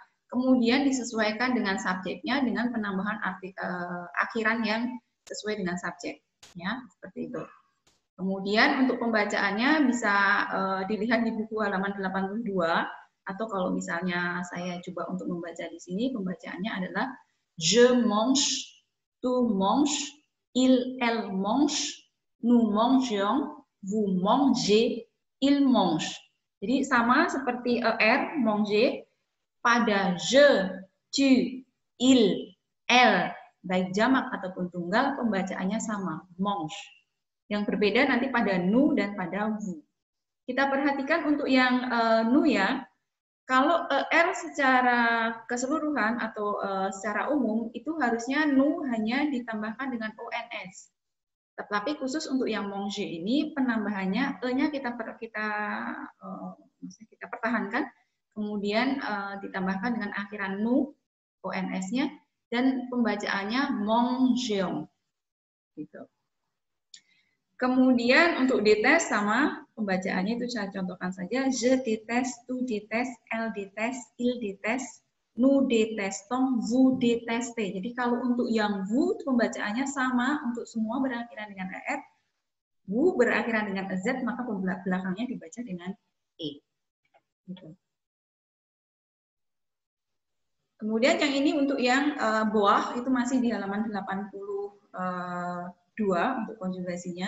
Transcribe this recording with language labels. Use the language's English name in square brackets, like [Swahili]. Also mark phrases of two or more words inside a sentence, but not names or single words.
[Indonesian] Kemudian disesuaikan dengan subjeknya dengan penambahan akhiran yang sesuai dengan subjek, ya seperti itu. Kemudian untuk pembacaannya bisa dilihat di buku halaman 82 atau kalau misalnya saya coba untuk membaca di sini, pembacaannya adalah [French] je mange, tu manges, elle mange, nous mangeons, vous mangez, il mange. [Indonesian] Jadi sama seperti er, manger. Pada [French] je, tu, il, elle, [Indonesian] baik jamak ataupun tunggal, pembacaannya sama, mange. Yang berbeda nanti pada nu dan pada vous. Kita perhatikan untuk yang nu ya, kalau er secara keseluruhan atau secara umum, itu harusnya nu hanya ditambahkan dengan ons. Tetapi khusus untuk yang manger ini, penambahannya e-nya kita pertahankan, kemudian ditambahkan dengan akhiran nu, ons-nya, dan pembacaannya mangeons. Gitu. Kemudian untuk déteste sama, pembacaannya itu saya contohkan saja, [French] je déteste, tu déteste, elle déteste, il déteste, nous détestons, vous détestez. [Indonesian] Jadi kalau untuk yang vous, pembacaannya sama untuk semua berakhiran dengan er, vous berakhiran dengan z, maka belakangnya dibaca dengan e. Gitu. Kemudian yang ini untuk yang boah itu masih di halaman 82 untuk konjugasinya.